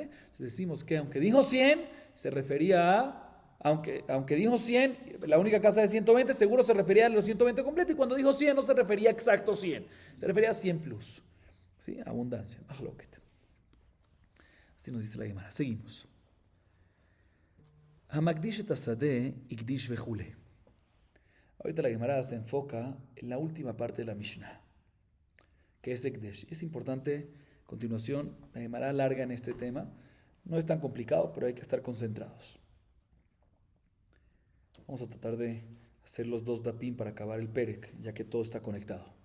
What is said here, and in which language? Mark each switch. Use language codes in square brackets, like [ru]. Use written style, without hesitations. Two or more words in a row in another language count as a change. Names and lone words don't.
[es] Entonces decimos que aunque dijo 100, se refería a aunque dijo 100, la única casa de 120, seguro se refería a los 120 completos, y cuando dijo 100 no se refería a exacto 100, se refería a 100 plus. ¿Sí? Abundancia. Mahloket. Así nos dice la Gemara. Seguimos. [he] המקדיש את השדה הקדיש וכולי. [es] Ahorita la Gemara se enfoca en la última parte de la Mishnah, que es Ekdesh. Es importante, a continuación, la Gemara larga en este tema. No es tan complicado, pero hay que estar concentrados. Vamos a tratar de hacer los dos dapim para acabar el perek, ya que todo está conectado.